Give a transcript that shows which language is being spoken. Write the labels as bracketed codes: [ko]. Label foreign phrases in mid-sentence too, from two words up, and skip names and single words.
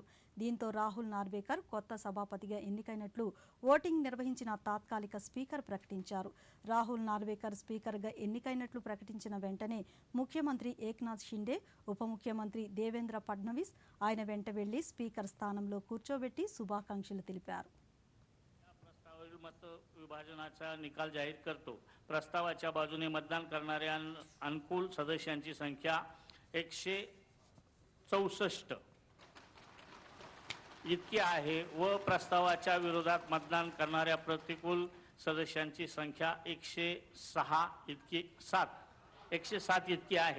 [te] దీంతో రాహుల్ నార్వేకర్ కొత్త సభాపతిగా ఎన్నికైనట్లు ఓటింగ్ నిర్వహించిన తాత్కాలిక స్పీకర్ ప్రకటించారు. రాహుల్ నార్వేకర్ స్పీకర్గా ఎన్నికైనట్లు ప్రకటించిన వెంటనే ముఖ్యమంత్రి ఏక్నాథ్ షిండే, ఉప ముఖ్యమంత్రి దేవేంద్ర ఫడ్నవీస్ ఆయన వెంట వెళ్లి స్పీకర్ స్థానంలో కూర్చోబెట్టి శుభాకాంక్షలు తెలిపారు. [mr] मत विभाजनाचा निकाल जाहीर करतो. प्रस्तावाच्या बाजूने मतदान करणाऱ्या अनुकूल सदस्यांची संख्या 164 इतकी आहे व प्रस्तावाच्या विरोधात मतदान करणाऱ्या प्रतिकूल सदस्यांची संख्या 107 इतकी आहे.